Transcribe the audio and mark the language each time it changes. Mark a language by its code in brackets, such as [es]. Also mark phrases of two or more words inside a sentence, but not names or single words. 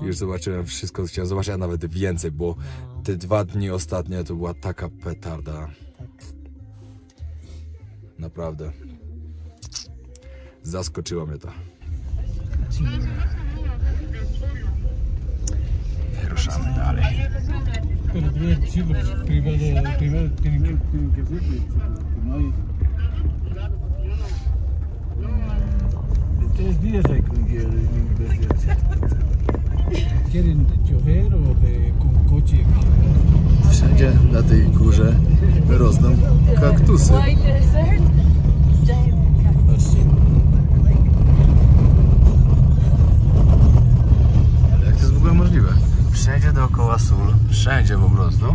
[pl] Już zobaczyłem wszystko, co chciałem zobaczyć, a nawet więcej, bo te 2 dni ostatnie to była taka petarda. Tak. Naprawdę. Zaskoczyło mnie to. I ruszamy dalej. [es] Tres días hay ¿Quieren chofer o con coche? [pl] Wszędzie na tej górze rosną kaktusy. Jak to jest w ogóle możliwe? Wszędzie dookoła sól, wszędzie po prostu.